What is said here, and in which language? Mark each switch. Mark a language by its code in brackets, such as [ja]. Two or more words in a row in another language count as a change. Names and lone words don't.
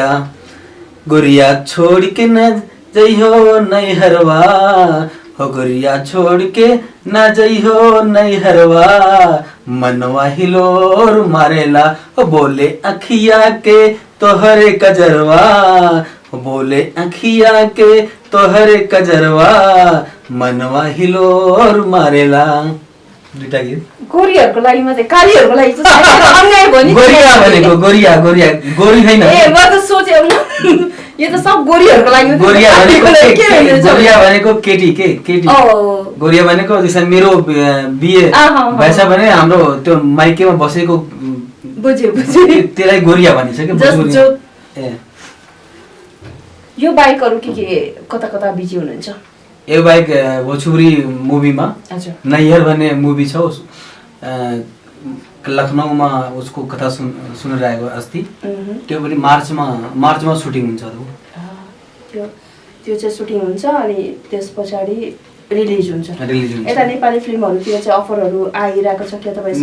[bho] गोरिया छोड़ के न जइहो नैहरवा हो, गोरिया छोड़ के न जइहो नैहरवा, मनवा हिलोर मारेला हो, बोले अखिया के तोहरे कजरवा, बोले अखिया के तोहरे कजरवा, मनवा हिलोर मारेला। [ne] दुईटा गीत गोरीहरूको लागि मात्रै, कालीहरूको लागि अन्याय भयो नि। गोरिया भनेको गोरिया गोरी छैन। ए म त सोचे यो त सब गोरीहरूको लागि। गोरिया भनेको केटी केटी। गोरिया भनेको जस्तै मेरो बिहे भएछ भने हाम्रो त्यो माइकेमा बसेको बुझ्यो त्यसलाई गोरिया भनिन्छ के। ए यो बाइकहरू के कता बिजी हुनुहुन्छ? यो बाइक भोजपुरी मुभीमा नैहर भन्ने मुभी छ, लखनऊमा उसको कथा सुनिरहेको अस्ति। त्यो पनि मार्चमा सुटिङ हुन्छ। त्यो चाहिँ सुटिङ हुन्छ अनि त्यस पछाडि रिलिज हुन्छ। यता नेपाली फिल्महरूतिर चाहिँ अफरहरू आइरहेको छ कि तपाईँ?